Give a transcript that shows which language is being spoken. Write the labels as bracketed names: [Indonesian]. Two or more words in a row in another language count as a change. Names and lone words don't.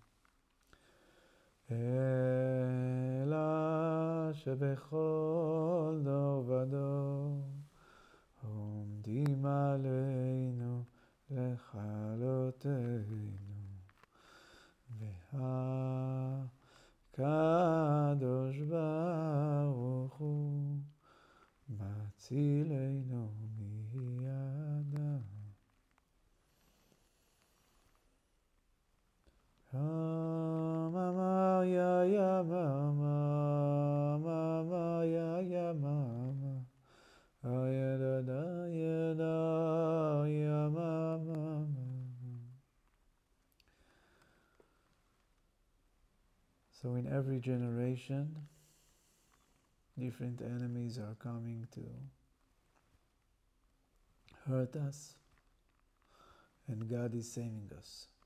[Hebrew] שבכל דור ודור עומדים עלינו לכלותנו והקדוש ברוך הוא מצילנו מידם. Mama ya ya mama, mama ya ya mama, ya da da ya da ya mama. [English] So in every generation, different enemies are coming to hurt us, and God is saving us.